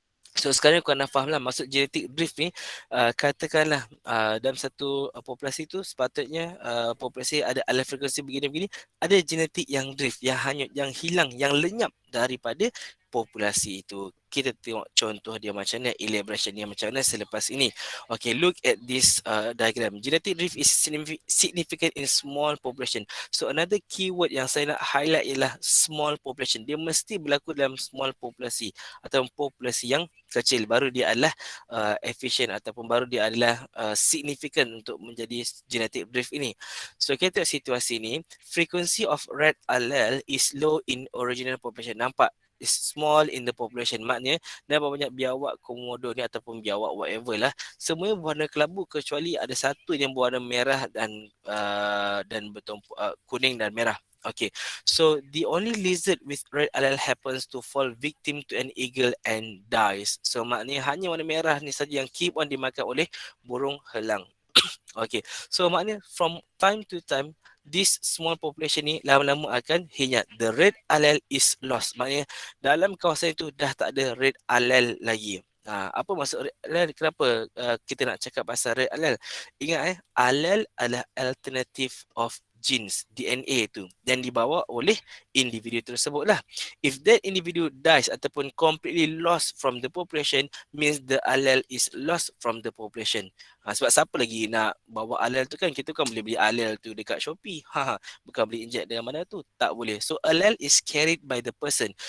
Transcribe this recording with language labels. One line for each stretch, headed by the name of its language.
Malay: So sekarang kau dah faham lah maksud genetic drift ni. Katakanlah dalam satu populasi tu sepatutnya populasi ada alel frekuensi begini-begini, ada genetik yang drift, yang hanyut, yang hilang, yang lenyap daripada populasi itu. kita tengok contoh dia macam mana, elaboration dia macam mana selepas ini.
English: Okay, look at this diagram. Genetic drift is significant in small population. So another keyword
Malay: yang saya nak
English: highlight ialah small population.
Malay: Dia mesti berlaku dalam small populasi atau populasi yang kecil, baru dia adalah efficient ataupun baru dia adalah significant untuk menjadi genetic drift ini.
English: So
Malay: kita tengok situasi ni,
English: frequency of red allele is low in original population.
Malay: Nampak?
English: Is small in the population.
Malay: Maknanya berapa banyak biawak komodo ni ataupun biawak whatever lah, semuanya berwarna kelabu kecuali ada satu yang berwarna merah dan bertumpuk kuning dan merah.
English: Okay, so the only lizard with red allele happens to fall victim to an eagle and dies.
Malay: So maknanya hanya warna merah ni saja yang
English: keep on
Malay: dimakan oleh burung helang.
English: Okay, so
Malay: maknanya
English: from time to time this small population
Malay: ni lama-lama akan hinyat.
English: The red allele is lost.
Malay: Maknanya dalam kawasan itu dah tak ada red allele lagi. Apa maksud red allele? Kenapa kita nak cakap pasal red allele? Ingat allele adalah alternative of genes, DNA tu, dan dibawa oleh individu tersebut lah.
English: If that individu dies
Malay: ataupun
English: completely lost from the population, means the allele is lost from the population.
Malay: Sebab siapa lagi nak bawa allele tu kan? Kita kan boleh beli allele tu dekat Shopee. Bukan beli inject dengan mana tu, tak boleh.
English: So allele is carried by the person.